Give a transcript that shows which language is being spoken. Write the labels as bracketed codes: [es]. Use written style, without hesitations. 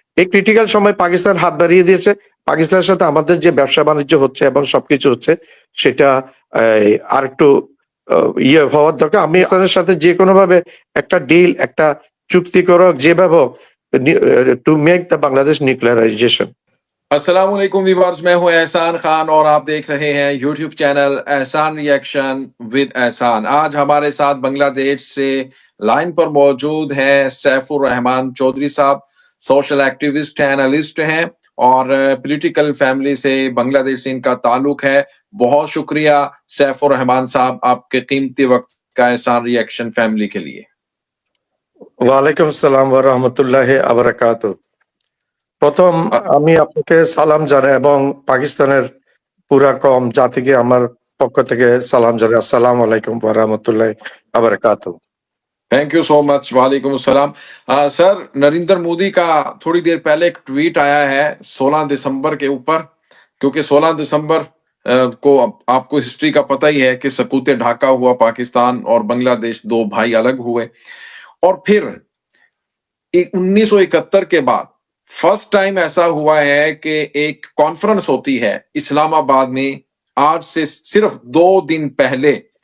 [bn] এই ক্রিটিক্যাল সময় পাকিস্তান হাত বাড়িয়ে দিয়েছে। পাকিস্তানের সাথে আমাদের যে ব্যবসা বাণিজ্য হচ্ছে এবং সবকিছু হচ্ছে, সেটা আরেকটু ইয়ে হওয়ার দরকার। আমি পাকিস্তানের সাথে যে কোনো ভাবে একটা ডিল, একটা চুক্তি করো, যেভাবে হোক, [en] To make the Bangladesh nuclearization. [hi] अस्सलामुअलैकुम व्यूअर्स, मैं हूं एहसान खान और आप देख रहे हैं यूट्यूब चैनल एहसान रिएक्शन विद एहसान। आज हमारे साथ बांग्लादेश से लाइन पर मौजूद हैं सैफुर रहमान चौधरी साहब। सोशल एक्टिविस्ट हैं, एनालिस्ट हैं और पॉलिटिकल फैमिली से बांग्लादेश से इनका ताल्लुक है। बहुत शुक्रिया सैफुर रहमान साहब आपके कीमती वक्त का एहसान रिएक्शन फैमिली के लिए। [bn] ওয়ালাইকুম আসসালাম ওয়া রাহমাতুল্লাহি ওয়া বারাকাতুহু। প্রথম আমি আপনাকে সালাম জানাই এবং পাকিস্তানের পুরা কম জাতিকে আমার পক্ষ থেকে সালাম জানাই। আসসালামু আলাইকুম ওয়া রাহমাতুল্লাহি ওয়া বারাকাতুহু। [en] Thank you so much. [hi] वालेकुम अस्सलाम। सर, नरेंद्र मोदी का थोड़ी देर पहले एक ट्वीट आया है 16 दिसंबर के ऊपर, क्योंकि 16 दिसंबर को आपको हिस्ट्री का पता ही है कि सकूते ढाका हुआ पाकिस्तान और बांग्लादेश दो भाई अलग हुए। और फिर 1971 के बाद फर्स्ट टाइम ऐसा हुआ है कि एक कॉन्फ्रेंस होती है इस्लामाबाद में आज से सिर्फ 2 दिन पहले।